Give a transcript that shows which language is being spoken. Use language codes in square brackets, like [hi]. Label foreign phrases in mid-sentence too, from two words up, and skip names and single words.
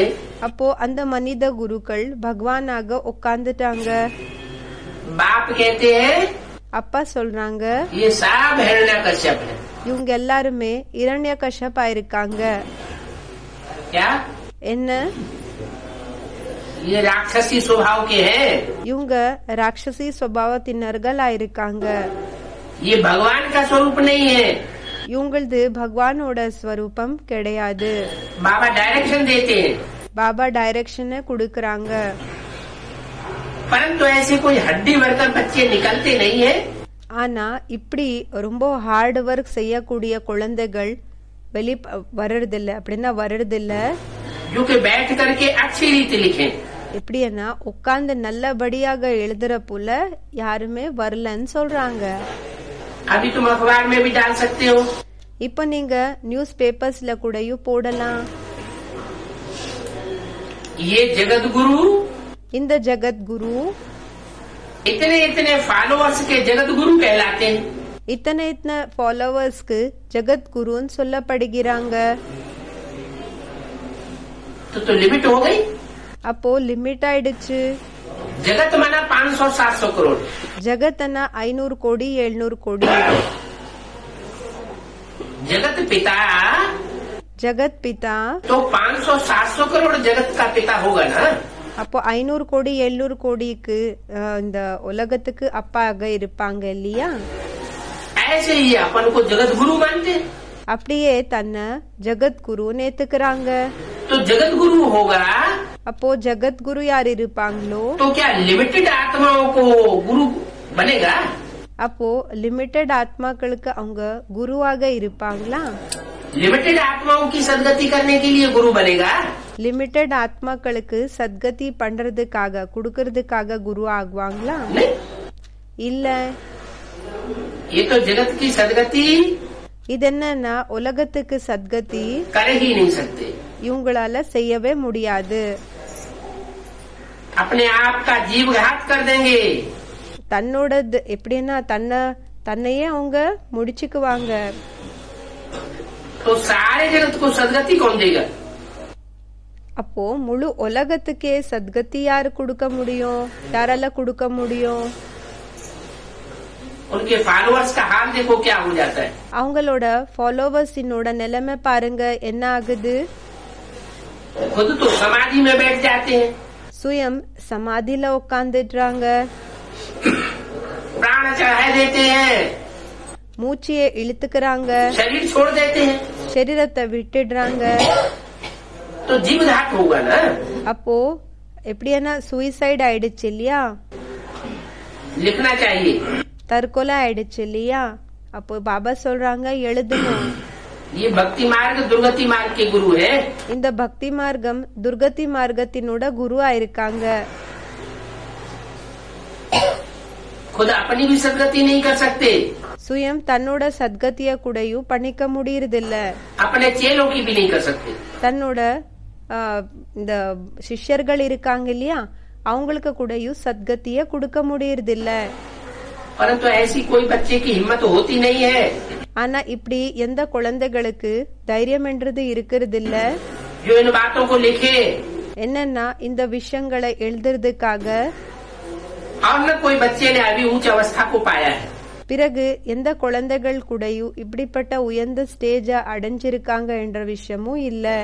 [ta] அப்போ அந்த மனித குருக்கள் பகவானாக உட்கார்ந்துட்டாங்க. [hi] बाप कहते हैं [ta] அப்பா சொல்றாங்க [hi] ये सब हिरण्यकश्यप है. [ta] இவங்க எல்லாருமே இரண்யகசிபா இருக்காங்க. [hi] क्या? [ta] என்ன? [hi] ये राक्षसी स्वभाव के हैं. [ta] இவங்க ராட்சசி சுபாவத்தினர்களா இருக்காங்க. [hi] ये भगवान का स्वरूप नहीं है. [ta] இவங்களது பகவானோட ஸ்வரூபம் கிடையாது. [hi] बाबा डायरेक्शन देते हैं. [ta] பாபா டைரக்ஷனை கொடுக்கறாங்க. [hi] परंतु ऐसे कोई हड्डी वर्कर बच्चे निकलते नहीं है. [ta] ஆனா இப்படி ரொம்ப [en] hard work [ta] செய்யக்கூடிய குழந்தைகள் வெளி வர்றதில்ல. அப்படின்னா வர்றதில்ல. [hi] जो कि बैठ करके अच्छी रीति लिखें. [ta] எப்படின்னா உட்கார்ந்து நல்லபடியாக எழுதுற போல யாருமே வரலன்னு சொல்றாங்க. [hi] अभी तुम अखबार में भी डाल सकते हो. [ta] இப்ப நீங்க நியூஸ் பேப்பர்ஸ்ல கூடயும் போடலாம். [hi] ये जगत गुरु, [ta] இந்த ஜகத் குரு [hi] इतने इतने फॉलोअर्स के जगत गुरु कहलाते हैं. [ta] இத்தனை இத்தனை ஃபாலோவர்ஸ்க்கு ஜகத் குருன்னு சொல்லப்படுகிறாங்க. [hi] तो लिमिट हो गई. [ta] அப்போ லிமிட் ஆயிடுச்சு. [hi] जगत माना 500-700 करोड़. [ta] ஜகத்னா 500 கோடி 700 கோடி. [hi] जगत पिता [ta] ஜகத் பிதா [hi] तो 500-700 करोड़ जगत का पिता होगा ना. [ta] அப்போ 500 கோடி 700 கோடிக்கு இந்த உலகத்துக்கு அப்பாக இருப்பாங்க இல்லையா? [hi] ऐसे ही अपन को जगत गुरु मानते. [ta] அப்படியே தன்னை ஜகத் குருன்னு ஏத்துக்கிறாங்க. [hi] तो जगत गुरु होगा. [ta] அப்போ ஜகத் குரு யார் இருப்பாங்களோ [hi] तो क्या लिमिटेड आत्माओं को गुरु बनेगा? [ta] அப்போ லிமிட்டெட் ஆத்மாக்களுக்கு அவங்க குருவாக இருப்பாங்களா? [hi] लिमिटेड आत्माओं की सदगति करने के लिए गुरु बनेगा? [ta] லிமிட்டெட் ஆத்மாக்களுக்கு சத்கதி பண்றதுக்காக கொடுக்கறதுக்காக குரு ஆகுவாங்களா? [hi] नहीं. [ta] இல்ல. [hi] ये तो जगत की सदगति [ta] இது என்னன்னா உலகத்துக்கு சத்கதி [hi] कर ही नहीं सकते. [ta] இவங்களால செய்யவே முடியாது. [hi] अपने आप का जीव घात कर देंगे. [ta] தன்னோட எப்படின்னா தன்னையே அவங்க முடிச்சுக்குவாங்க. [hi] तो सारे जगत को सदगति कौन देगा? [ta] அப்போ முழு உலகத்துக்கே சத்கதி யாரு கொடுக்க முடியும்? யாரால கொடுக்க முடியும்? [hi] उनके फॉलोअर्स का हाल देखो क्या हो जाता है. [ta] அவங்களோட ஃபாலோவர்ஸினோட நிலைமை பாருங்க என்ன ஆகுது. [hi] खुद तो समाधि में बैठ जाते हैं. [ta] சுயம் சமாதியில உட்கார்ந்துடுறாங்க. [hi] प्राण चढ़ा देते हैं. [ta] மூச்சியை இழுத்துக்கிறாங்க. [hi] शरीर छोड़ देते हैं. [ta] சரீரத்தை விட்டுடுறாங்க. [hi] तो जीव घात होगा ना. [ta] அப்போ எப்படின்னா சூசைட் ஆயிடுச்சு இல்லையா? [hi] लिखना चाहिए. [ta] தற்கொலை ஆயிடுச்சு இல்லையா? அப்போ பாபா சொல்றாங்க எழுதணும். [hi] ये भक्ति मार्ग दुर्गति मार्ग के गुरु है. [ta] இந்த பக்தி மார்க்கம் துர்கதி மார்க்கத்தினோட குருவா இருக்காங்க. [hi] खुद अपनी भी सदगति नहीं कर सकते. [ta] சுயம் தன்னோட சத்கதிய கூடயும் பண்ணிக்க முடியறதில்ல. [hi] अपने चेलों की भी नहीं कर सकते. [ta] தன்னோட இந்த சிஷ்யர்கள் இருக்காங்க இல்லையா அவங்களுக்கு கூடயும் சத்கதிய கொடுக்க முடியறதில்ல. [hi] परंतु ऐसी कोई बच्चे की हिम्मत होती नहीं है. [ta] ஆனா இப்படி எந்த குழந்தைகளுக்கு தைரியம் என்றது இருக்கிறது இல்ல. [hi] जो इन बातों को लिखे [ta] என்னன்னா இந்த விஷயங்களை எழுதுறதுக்காக [hi] और न कोई बच्चे ने अभी उच्च अवस्था को पाया है. [ta] பிறகு எந்த குழந்தைகள் கூடயும் இப்படிப்பட்ட உயர்ந்த ஸ்டேஜ அடைஞ்சிருக்காங்க என்ற விஷயமும் இல்ல.